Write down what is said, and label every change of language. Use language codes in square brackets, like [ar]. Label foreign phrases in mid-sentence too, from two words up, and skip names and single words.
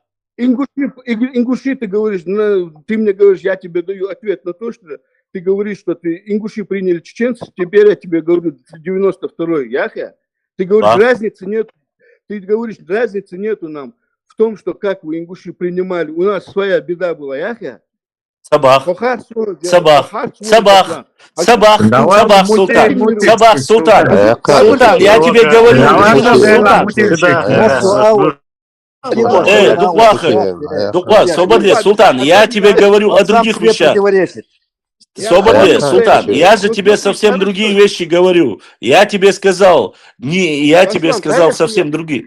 [ru] Ингуши, ты говоришь, ты мне говоришь, я тебе даю ответ на то, что ты говоришь, что ты ингуши приняли чеченцы, теперь я тебе говорю 92-й Яхя. Ты говоришь, разницы нет. Ты говоришь, разницы нету нам в том, что как вы ингуши принимали. У нас своя беда была, Яхя. Сабах. Сабах. Султан. Сабах, Султан. Султан, я тебе говорю. Султан. Свободе, Султан, я тебе говорю о других вещах. Свободе, Султан, я же тебе совсем другие вещи говорю. Я тебе сказал, совсем другие.